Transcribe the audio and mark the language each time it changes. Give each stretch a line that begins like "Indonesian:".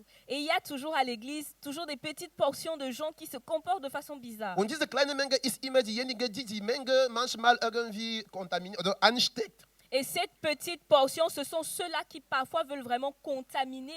French: Et il y a toujours à l'église, toujours des petites portions de gens qui se comportent de façon bizarre.
German: Und diese kleine Menge ist immer diejenige, die die Menge manchmal irgendwie kontaminiert oder ansteckt.
French: Et cette petite portion, ce sont ceux-là qui parfois veulent vraiment contaminer